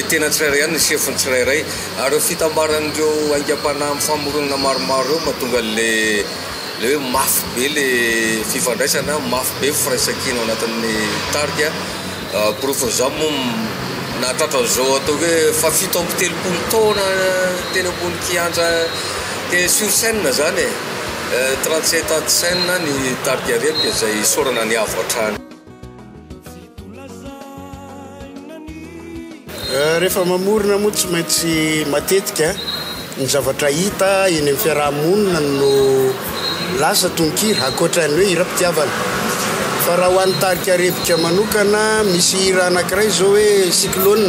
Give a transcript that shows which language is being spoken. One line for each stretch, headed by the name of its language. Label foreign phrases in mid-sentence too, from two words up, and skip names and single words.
Malagasy: tena tsirairay ihany ny chefny tsirairay ary fitambaran'ireo aingam-panahy amin'ny famoronana maromaro eo mahatonga le hoe mafy be le fifandraisana mafy be firaisan-kina ao anatin'ny tarika porofo zao moa nahatratra zao atao hoe fa 7 taona tena ambony kianja dia
French: sur scène
Malagasy: zany
French: 37 ans de scène
Malagasy: ny tarika Repika izay sorana ny avo hatrany. Rehefa mamorona moa tsy maintsy matetika ny zavatra hita eny amin'ny fiarahamonina no lasa tononkira ankoatran'ny hoe hiram-pitiavana fa raha ho an'ny tarika Repika manokana misy hira anankiray zao hoe cyclone.